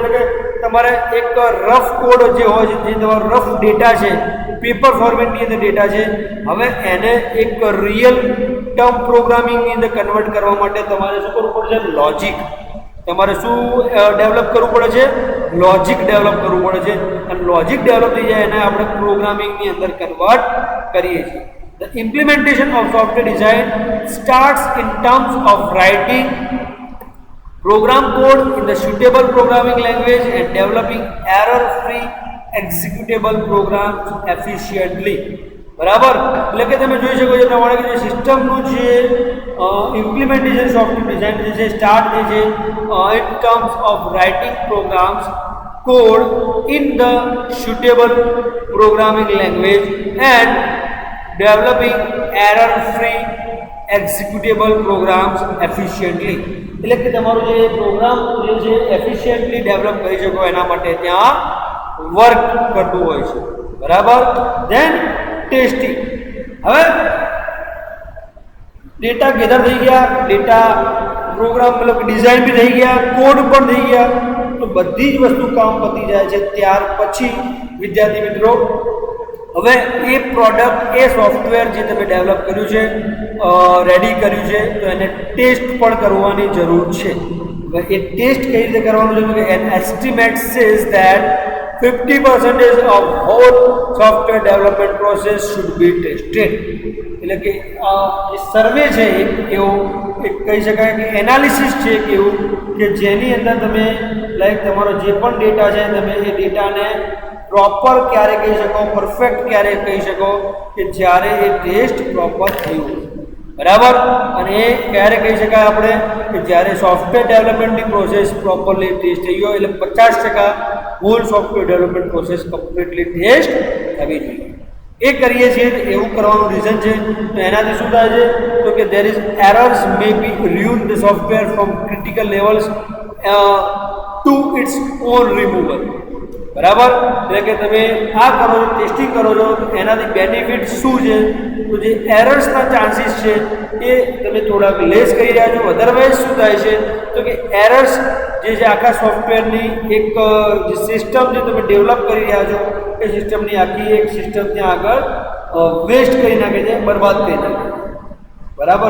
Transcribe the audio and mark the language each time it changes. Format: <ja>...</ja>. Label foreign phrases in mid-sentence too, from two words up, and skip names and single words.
<gu>એટલે કે તમારે એક રફ કોડ જે હોય છે, જે તમારો રફ ડેટા છે, પેપર ફોર્મેટની અંદર ડેટા છે, હવે એને એક રિયલ ટર્મ પ્રોગ્રામિંગની અંદર કન્વર્ટ કરવા માટે તમારે શું કરવું પડે છે, લોજિક. તમારે શું ડેવલપ કરવું પડે છે, લોજિક ડેવલપ કરવું પડે છે. અને લોજિક ડેવલપ થઈ જાય એને આપણે પ્રોગ્રામિંગની અંદર કન્વર્ટ કરીએ છીએ.</gu> <en>The implementation of software design starts in terms of writing program code in the suitable programming language and developing error-free executable programs efficiently.</en> <gu>બરાબર, એટલે કે તમે જોઈ શકો છો પ્રમાણે કે જે સિસ્ટમનું જે</gu> <en>implementation software design</en> <gu>જે છે</gu> <en>સ્ટાર્ટ</en> <gu>જે છે</gu> <en>in terms of writing programs code in the suitable programming language and developing error-free executable programs efficiently.</en> <gu>એટલે કે તમારો જે પ્રોગ્રામ જે છે એફિશિયન્ટલી ડેવલપ કરી શકો એના માટે ત્યાં વર્ક કરતું હોય છે, બરાબર.</gu> <en>then testing.</en> <gu>હવે</gu> <en>data gather</en> <gu>થઈ ગયા,</gu> <en>data program</en> <gu>મતલબ ડિઝાઇન બી થઈ ગયા, કોડ પણ થઈ ગયા, તો બધી જ વસ્તુ કામ પતી જાય છે. ત્યાર પછી વિદ્યાર્થી મિત્રો હવે એ પ્રોડક્ટ એ સોફ્ટવેર જે તમે ડેવલપ કર્યું છે, રેડી કર્યું છે, તો એને ટેસ્ટ પણ કરવાની જરૂર છે. હવે એ ટેસ્ટ કઈ રીતે કરવાનું છે?</gu> <en>an estimate says that 50% of whole software development process should be tested.</en> <gu>એટલે કે જે સર્વે છે એવું એક કહી શકાય કે એનાલિસિસ છે કે એવું કે જેની અંદર તમે લાઈક તમારો જે પણ ડેટા છે તમે એ ડેટાને પ્રોપર ક્યારે કહી શકો, પરફેક્ટ ક્યારે કહી શકો કે જ્યારે એ ટેસ્ટ પ્રોપર થયું, બરાબર. અને એ ક્યારે કહી શકાય આપણે કે જ્યારે</gu> <en>software developmentની process properly test</en> <gu>થઈ ગયો, એટલે 50%</gu> <en>whole software development process completely test</en> <gu>થવી જોઈએ. એ કરીએ છીએ એવું કરવાનું રીઝન છે. તો એનાથી શું થાય છે તો કે</gu> <en>there is errors may be ruin the software from critical levels to its own removal,</en> <gu>બરાબર. એટલે કે તમે આ કરો છો, ટેસ્ટિંગ કરો છો, તો એનાથી બેનિફિટ શું છે? તો જે એરર્સના ચાન્સીસ છે એ તમે થોડાક લેસ કરી રહ્યા છો. અધરવાઇઝ શું થાય છે તો કે એરર્સ જે છે આખા સોફ્ટવેરની એક જે સિસ્ટમ જે તમે ડેવલપ કરી રહ્યા છો એ સિસ્ટમની આખી એક સિસ્ટમ ત્યાં આગળ વેસ્ટ કરી નાખે છે, બરબાદ કરી નાખે છે, બરાબર.</gu>